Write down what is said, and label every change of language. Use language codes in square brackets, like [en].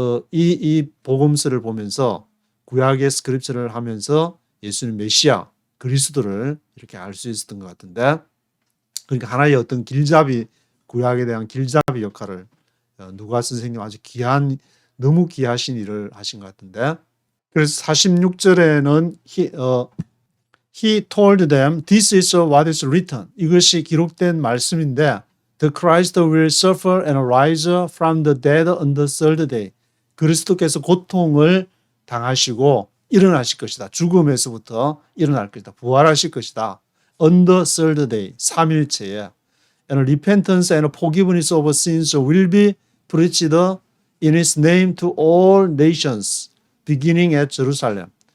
[ko] 이 복음서를 보면서 구약의 스크립처를 하면서 예수님 메시아 그리스도를 이렇게 알 수 있었던 것 같은데, 그러니까 하나의 어떤 길잡이, 구약에 대한 길잡이 역할을 누가 선생님 아주 너무 귀하신 일을 하신 것 같은데, 그래서 46절에는 [en] he told them, this is what is written. [ko] 이것이 기록된 말씀인데, [en] the Christ will suffer and rise from the dead on the third day. [ko] 그리스도께서 고통을 당하시고 일어나실 것이다. 죽음에서부터 일어날 것이다. 부활하실 것이다. [en] On the third day, [ko] 3일째에. [en] And repentance and forgiveness of sins will be preached in His name to all nations, beginning at Jerusalem.